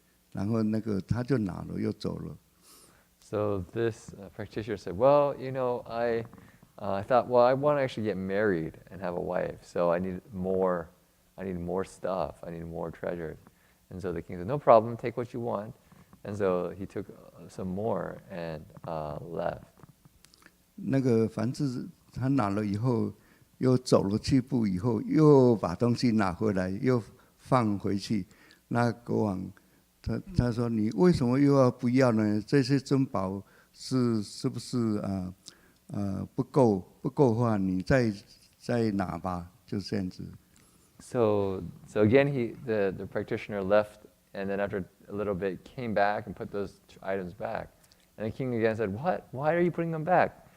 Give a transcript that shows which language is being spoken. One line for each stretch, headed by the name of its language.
Chinese: 然后那个他就拿了，又走了。
English: So this practitioner said, well, I thought, well, I want to actually get married and have a wife, so I need more stuff, I need more treasures. And so the king said, no problem, take what you want. And so he took some more and left.
Chinese: 那个凡是他拿了以后，又走了7步以后，又把东西拿回来，又放回去。那国王他说你为什么又要不要呢？这些珍宝是不是不够的话，你再拿吧，就这样子。
English: So again, the practitioner left, and then after a little bit came back and put those items back. And the king again said, "What? Why are you putting them back?